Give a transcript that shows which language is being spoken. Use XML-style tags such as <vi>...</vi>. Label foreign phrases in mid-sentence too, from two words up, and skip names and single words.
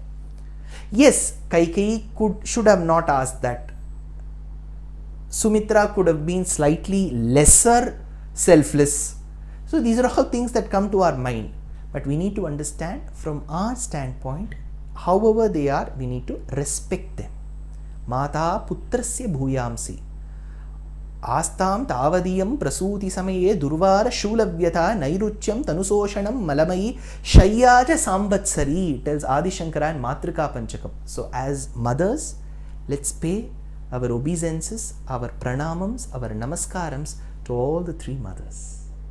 <en>Yes, Kaikeyi should have not asked that. Sumitra could have been slightly lesser selfless. So these are all things that come to our mind. But we need to understand from our standpoint, however they are, we need to respect them.</en> <sa>Mata putrasya bhuyamsi. Astam tavadiyam prasuti samaye durvara shulavyata nairuchyam tanusoshanam malamayi shayyaja sambatsari,</sa> <en>tells Adi Shankara and Matrika Panchakam. So as mothers, let's pay our obeisances, our pranamams, our namaskarams to all the three mothers.</en>